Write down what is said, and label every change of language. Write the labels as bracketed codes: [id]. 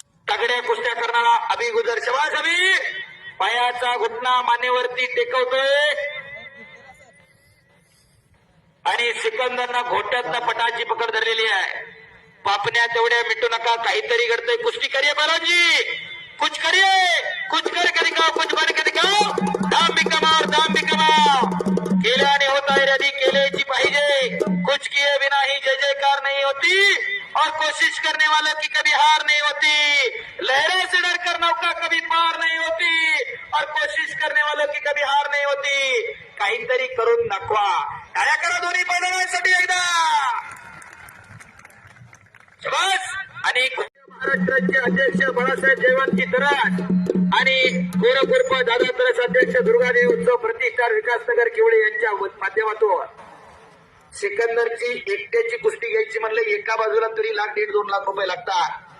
[mr] तगड्या कुस्त्या करणारा अभि गुजर. शबाश अभि. पायाचा घुटणा मानेवरती टेकवतोय आणि सिकंदरना घोट्यातनं पटाची पकड धरलेली आहे. पापण्या तेवढ्या मिटू नका, काहीतरी घडतंय. [hi] कुस्ती करिये बालाजी, कुछ करिये, कुछ कर दिखाओ, कुछ बन के दिखाओ. दाम भी कमाओ, दाम भी कमाओ. [mr] केल्याने होता है यदि केलेची पाहिजे. [hi] कुछ किए बिना ही जय जयकार नहीं होती और कोशिश करने वालों की कभी हार नहीं होती. लहरों से डरकर नौका कभी पार नहीं होती और कोशिश करने वालों की कभी हार नहीं होती. [mr] काहीतरी करून दाखवा. टाळ्या करा दोन्ही पैलवानांसाठी एकदा. शबाश. आणि महाराष्ट्राचे अध्यक्ष बाळासाहेब जयवंती तरस आणि गोरखुर्प दादा तरस अध्यक्ष दुर्गादेवी उत्सव प्रतिष्ठान विकासनगर किवळे यांच्या माध्यमातून सिकंदरची एकट्याची कुस्ती घ्यायची म्हणलं एका बाजूला तरी 1.5-2 लाख रुपये लागतात.